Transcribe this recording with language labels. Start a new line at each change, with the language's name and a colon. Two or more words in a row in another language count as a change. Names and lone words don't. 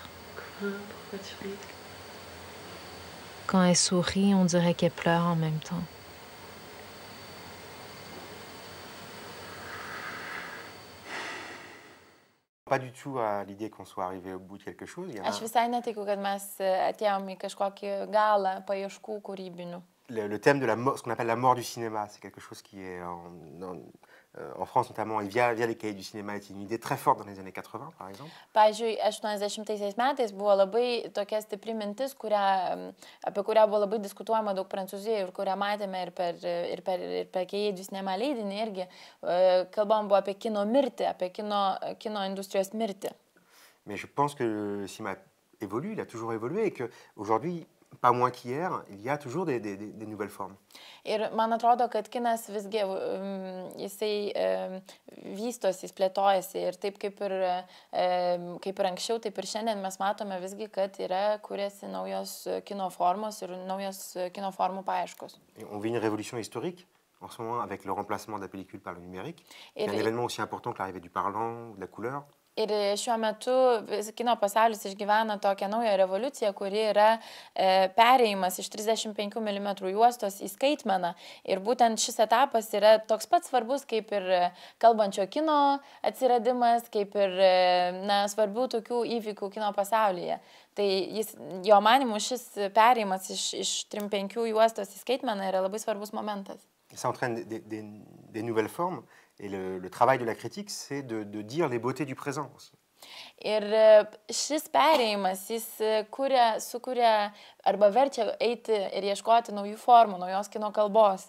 French: Pourquoi tu ris? Quand elle sourit, on dirait qu'elle pleure en même temps. Pas du tout à l'idée qu'on soit arrivé au bout de quelque chose.
Lithuanian: Aš visai netikiu, kad mes atėjom į kažkokį galą paieškų kūrybinių.
French: Le thème de ce qu'on appelle la mort du cinéma, c'est quelque chose qui est en France notamment, et via les cahiers du cinéma, était une idée très forte dans les années 80, par exemple.
Lithuanian: Pavyzdžiui, 80 metais buvo labai tokia stipri mintis, apie kurią buvo labai diskutuojama daug Prancūzijoje ir kurią matėme ir per cahiers du cinéma leidinį irgi. Kalbam buvo apie kino mirtį, apie kino industrijos mirtį.
French: Mais je pense que le cinéma évolue, il a toujours évolué et qu'aujourd'hui, pas moins qu'hier, il y a toujours des nouvelles formes.
Lithuanian: Ir man atrodo, kad kinas visgi jisai vystosi, jis plėtojasi ir taip kaip ir anksčiau, taip ir šiandien mes matome visgi, kad kuriasi naujos kino formos ir naujos kino formų paieškos.
French: On vit une révolution historique en ce moment avec le remplacement de la pellicule par le numérique. C'est un événement aussi important que l'arrivée du parlant, de la couleur.
Lithuanian: Ir šiuo metu kino pasaulis išgyvena tokią naują revoliuciją, kuri yra perėjimas iš 35 mm juostos į skaitmeną. Ir būtent šis etapas yra toks pat svarbus kaip ir kalbančio kino atsiradimas, kaip ir svarbių tokių įvykių kino pasaulyje. Tai jo manymu šis perėjimas iš 35 juostos į skaitmeną yra labai svarbus momentas.
French: Ça entraîne des nouvelles formes. Et le travail de la critique, c'est de dire les beautés du présent aussi.
Lithuanian: Ir šis perėjimas, jis sukuria arba verčia eiti ir ieškoti naujų formų, naujos kino kalbos.